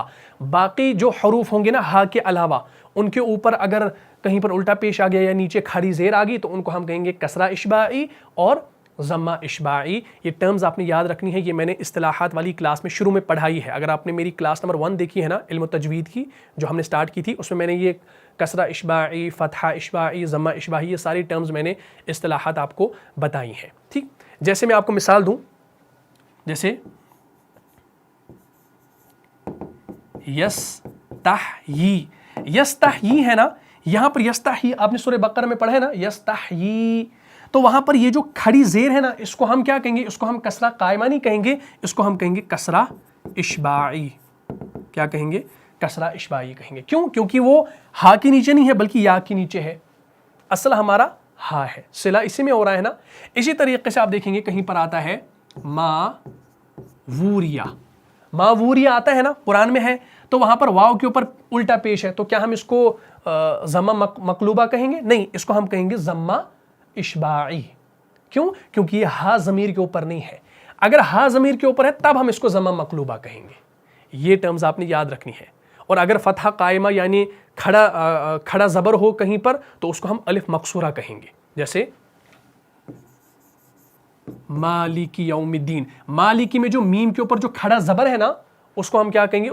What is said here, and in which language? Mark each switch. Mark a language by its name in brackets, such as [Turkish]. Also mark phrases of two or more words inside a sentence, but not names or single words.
[Urdu] باقی جو حروف ہوں گے نا ہا کے علاوہ، ان کے اوپر اگر کہیں پر الٹا پیش آ گیا یا نیچے کھڑی زیر آ گئی تو ان کو ہم کہیں گے کسرہ اشباعی اور ضمہ اشباعی. یہ ٹرمز آپ نے یاد رکھنی ہے، یہ میں نے اصطلاحات والی کلاس میں شروع میں پڑھائی ہے. اگر آپ نے میری [English] class number [Urdu] 1 دیکھی ہے نا، علم تجوید کی، جو ہم نے سٹارٹ کی تھی، اس میں میں نے یہ کسرہ اشباعی، فتحہ اشباعی، ضمہ اشباعی, یہ ساری ٹرمز میں نے اصطلاحات آپ کو بتائی ہیں. ٹھیک، جیسے میں آپ کو مثال دوں، جیسے یستحی ہے نا، یہاں پر یستحی آپ نے سورہ بقرہ میں پڑھا ہے نا, यस्तही, تو وہاں پر یہ جو کھڑی زیر ہے نا اس کو ہم کیا کہیں گے؟ اس کو ہم کسرہ قائمہ نہیں کہیں گے، اس کو ہم کہیں گے کسرہ اشباعی۔ کیا کہیں گے؟ کسرہ اشباعی کہیں گے۔ کیوں؟ کیونکہ وہ ہا کے نیچے نہیں ہے بلکہ یا کے نیچے ہے، اصل ہمارا ہا ہے، صلہ اسی میں ہو رہا ہے نا۔ اسی طریقے سے آپ دیکھیں گے کہیں پر آتا ہے ما ووریا، ما ووریا آتا ہے نا قرآن میں ہے، تو وہاں پر واو کے اوپر الٹا پیش ہے، تو کیا ہم اس کو ضمہ مقلوبہ کہیں گے؟ نہیں، اس کو ہم کہیں گے ضمہ اشباعی۔ کیوں؟ کیونکہ یہ ہا ضمیر کے اوپر نہیں ہے، اگر ہا ضمیر کے اوپر ہے تب ہم اس کو ضمہ مقلوبہ کہیں گے۔ یہ ٹرمز آپ نے یاد رکھنی ہے۔ اور اگر فتحہ قائمہ یعنی کھڑا زبر ہو کہیں پر تو اس کو ہم الف مقصورہ کہیں گے، جیسے [Arabic] مالک یوم الدین، [Urdu] مالکی میں جو میم کے اوپر جو کھڑا زبر ہے نا اس کو ہم کیا کہیں گے؟